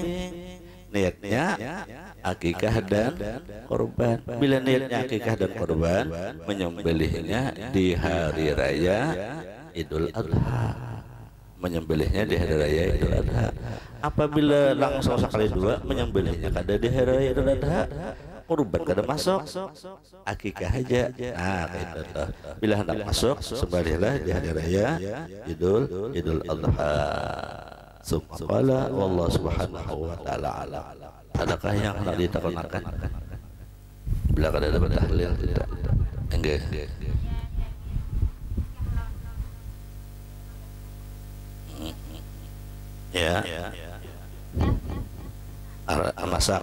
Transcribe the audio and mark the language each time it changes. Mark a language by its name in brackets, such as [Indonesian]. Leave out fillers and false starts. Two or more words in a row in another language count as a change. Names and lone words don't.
[Indonesian] Niatnya akikah dan korban. Bila niatnya akikah dan korban, menyembelihnya di hari raya Idul Adha. Menyembelihnya di hari raya Idul Adha. [Banjar] Apabila langsung sekali dua menyembelihnya kada di hari raya Idul Adha, korban kada masuk, akikah aja. Nah itu tuh. Bila hendak masuk, sembelihlah di hari raya Idul Adha. [Arabic] سبحان الله، والله سبحانه وتعالى أعلم. [Banjar] Adakah yang hendak diterangkan? Bila kada dapat tahlil tidak? [Indonesian] Enggak. Ya. masak.